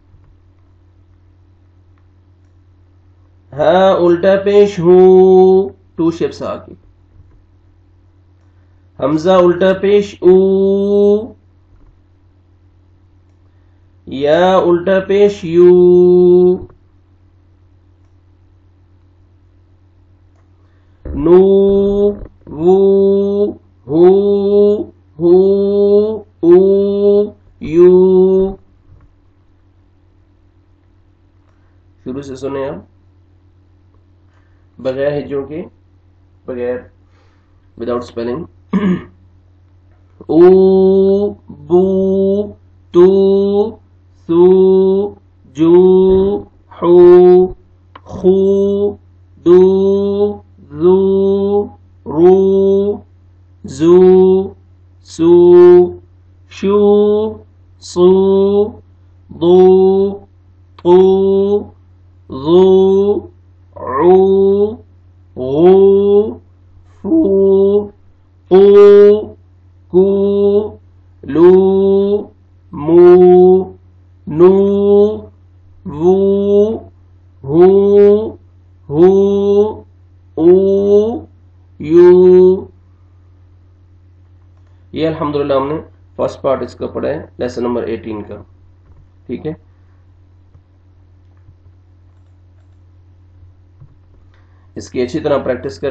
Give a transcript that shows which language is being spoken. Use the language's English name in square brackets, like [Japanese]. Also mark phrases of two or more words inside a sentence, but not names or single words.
[Urdu] ہا الٹا پیش ہو، 2 shapes آگے. حمزہ الٹا پیش او، یا الٹا پیش یو، نو وو ہو ہو او یو. شروع سے سنیں آپ بغیر ہجوں کے، بغیر [English] without spelling. او بو تو سو جو حو خو دو زو رو زو سو شو صو ضو طو ظو عو غو فو قو کو لو مو نو وو ہو ہو او یو. [Urdu] یہ الحمدللہ ہم نے [English] first part [Urdu] اس کا پڑھا ہے [English] lesson number 18 [Urdu] کا. ٹھیک ہے، اس کی اچھی طرح پریکٹس کریں.